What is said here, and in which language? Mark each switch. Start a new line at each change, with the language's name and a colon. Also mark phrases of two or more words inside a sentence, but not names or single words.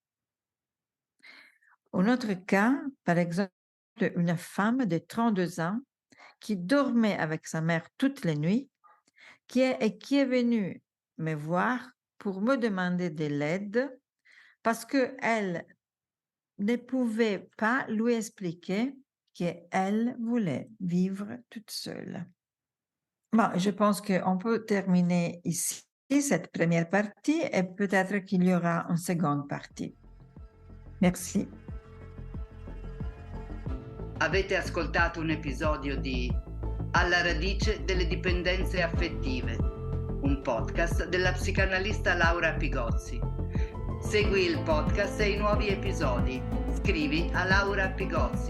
French: Un autre cas, par exemple, une femme de 32 ans qui dormait avec sa mère toutes les nuits qui est venue me voir pour me demander de l'aide parce qu'elle ne pouvait pas lui expliquer qu'elle voulait vivre toute seule. Bon, je pense qu'on peut terminer ici cette première partie et peut-être qu'il y aura une seconde partie. Merci.
Italian: A Avete ascoltato un episodio di Alla radice delle dipendenze affettive, un podcast della psicanalista Laura Pigozzi. Segui il podcast e i nuovi episodi. Scrivi a Laura Pigozzi.